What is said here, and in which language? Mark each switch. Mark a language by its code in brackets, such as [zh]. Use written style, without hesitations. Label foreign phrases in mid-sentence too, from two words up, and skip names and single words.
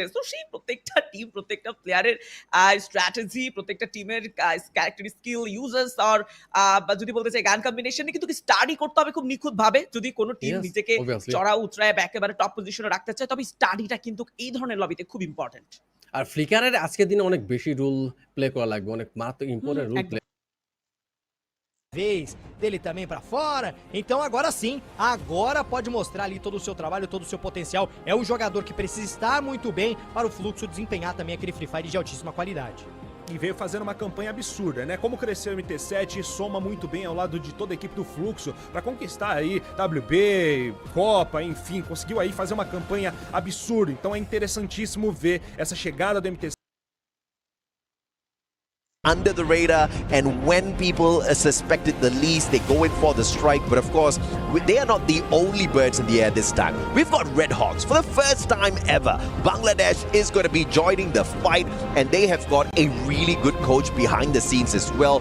[bn] তো সেই প্রত্যেকটা টিম, প্রত্যেকটা [en] player's strategy, [bn] প্রত্যেকটা [en] team's character skill uses [bn] আর বা যদি বলতে চাই [en] gun combination [bn] কিন্তু স্টাডি করতে হবে খুব নিখুঁত ভাবে। যদি কোনো টিম ইয়েস, নিজেকে অবভিয়াসলি। চড়া উতরায় বা একেবারে [en] top position [bn] রাখতে চায়, তবে স্টাডিটা কিন্তু এই ধরনের লবিতে খুব ইম্পর্টেন্ট। আর ফ্লিকারের আজকের দিনে অনেক বেশি [en] role play [bn] করা লাগবে। অনেক মারাত্মক [en] important role play [pt] Vez dele também pra fora. Então agora sim, agora pode mostrar ali todo o seu trabalho, todo o seu potencial. É um jogador que precisa estar muito bem para o Fluxo desempenhar também aquele Free Fire de altíssima qualidade. E veio fazendo uma campanha absurda, né? Como cresceu o MT7 soma muito bem ao lado de toda a equipe do Fluxo para conquistar aí WB, Copa, enfim, conseguiu aí fazer uma campanha absurda. Então é interessantíssimo ver essa chegada do MT7. [en] under the radar, and when people suspect it the least, they go in for the strike. But of course, they are not the only birds in the air this time. We've got Red Hawks. For the first time ever, Bangladesh is going to be joining the fight, and they have got a really good coach behind the scenes as well.